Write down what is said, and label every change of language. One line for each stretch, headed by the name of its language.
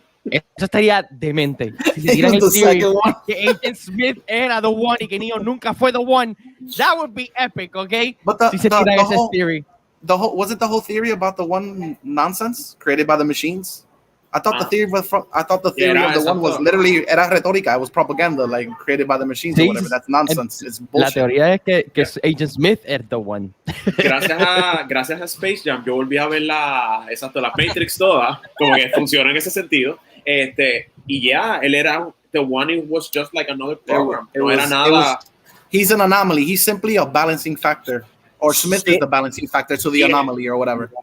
Spanish: Eso estaría demente. Si se tiran el theory que Agent Smith era
English: the one
Spanish: y que Neo nunca fue the one,
English: that would be epic, okay? But
Spanish: si se tiran ese theory.
English: Wasn't the whole theory about the one nonsense created by the machines? I thought the theory of the one was literally
Spanish: era retórica.
English: It was propaganda, like created by the machines or whatever. That's nonsense. It's bullshit.
Spanish: La teoría es que Agent Smith es
English: the one.
Spanish: Gracias a Space Jam, yo volví a ver la Matrix toda, como que funciona en ese sentido. Y él era
English: the one. It was just like another program.
Spanish: Era nada.
English: He's an anomaly. He's simply a balancing factor. Or Smith is the balancing factor to the anomaly or whatever.